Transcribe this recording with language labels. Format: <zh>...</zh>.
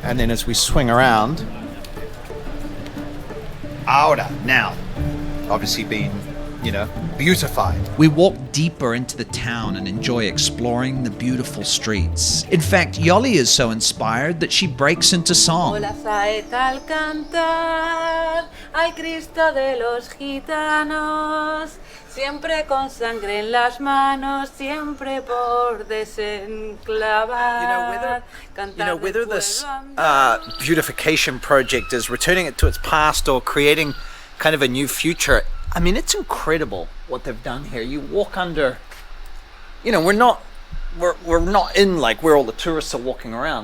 <en>And then as we swing around, ahora, now, obviously being, you know, beautified. We walk deeper into the town and enjoy exploring the beautiful streets. In fact, Yoly is so inspired that she breaks into song.</en> <es>Hola saeta al cantar al Cristo de los gitanos, siempre con sangre en las manos, siempre por desenclavar.</es> <en>Whether this beautification project is returning it to its past or creating kind of a new future, I mean, it's incredible what they've done here. You walk under, you know, we're not in like where all the tourists are walking around.</en>